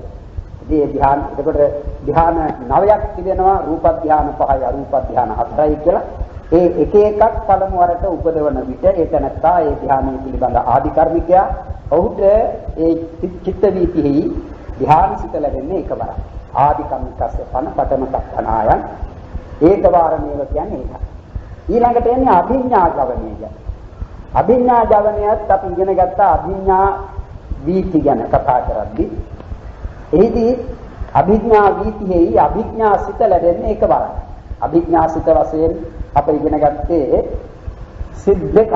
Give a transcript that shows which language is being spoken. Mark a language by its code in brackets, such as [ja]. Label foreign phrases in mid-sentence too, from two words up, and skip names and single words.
[si] ඉතින් ඒ ධ්‍යාන එතකොට ධ්‍යාන 9ක් තිබෙනවා, රූප ධ්‍යාන 5යි, අරූප ධ්‍යාන 4යි කියලා. ඒ එක එකක් පළමු වරට උපදවන විට ඒ තැනත්තා ඒ ධ්‍යානය පිළිබඳ ආදි කර්මිකයා ඔහුට ඒ චිත්ත වීතිෙහි ධ්‍යානසිත ලැබෙන්නේ එකවරයි. [pi] ආදි කම්මිකස්ස පන පඨම කප්පනායන් ඒකවාරමේව [si] කියන්නේ ඒකයි. ඊළඟට එන්නේ අභිඥා ජවනය. අභිඥා ජවනයත් අපි ඉගෙන ගත්ත අභිඥා වීති ගැන කතා කරද්දී එහිදී අභිඥා වීතිෙහි අභිඥා සිත ලැබෙන්නේ එකවරයි. අභිඥා සිත වශයෙන් අපි ඉගෙන ගත්තේ සිත් දෙක.